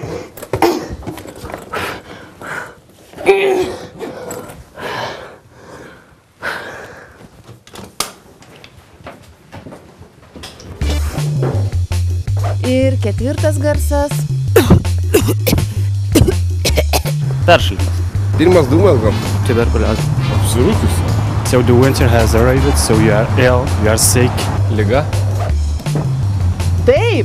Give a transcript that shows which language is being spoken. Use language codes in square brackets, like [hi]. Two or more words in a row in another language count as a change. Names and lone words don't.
[lt] Ir ketvirtas garsas. Peršalimas. Pirmas dūmas gal. Tuberkuliozė. Apsirūkius. [en] So the winter has arrived, so you are ill, you are sick. [lt] Liga. Taip.